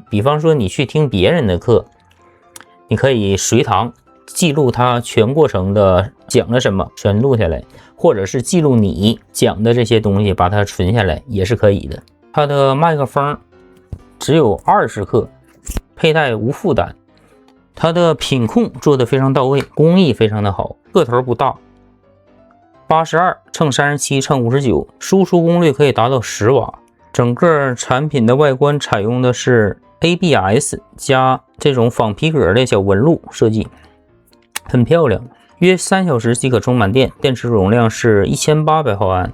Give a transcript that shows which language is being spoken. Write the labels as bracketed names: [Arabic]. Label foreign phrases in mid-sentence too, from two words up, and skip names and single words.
[Chinese] 比方說你去聽別人的課，你可以隨堂記錄它全過程的講了什麼，全錄下來，或者是記錄你講的這些東西，把它存下來也是可以的。它的麥克風只有20克，佩戴無負擔。它的品控做得非常到位，工藝非常的好，個頭不大，82×37×59，輸出功率可以達到10瓦。整個產品的外觀採用的是 ABS 加這種仿皮革的小紋路設計，很漂亮。約3小時即可充滿電，電池容量是1800毫安。